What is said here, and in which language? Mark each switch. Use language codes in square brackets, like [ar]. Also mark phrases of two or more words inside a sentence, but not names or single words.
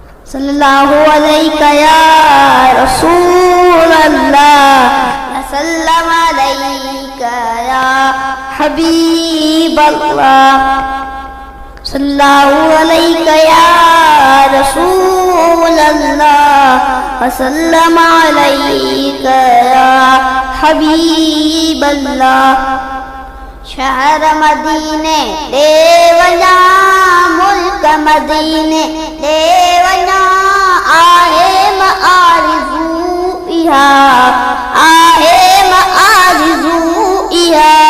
[ar] صلى الله عليك يا رسول الله، سلم عليك يا حبيب الله، صلى الله عليك يا رسول الله، سلم عليك يا حبيب الله. [sd] शहर मदीने देवना, मुल्क मदीने देवना, आहे आरज़ू इहा, आहे आरज़ू इहा।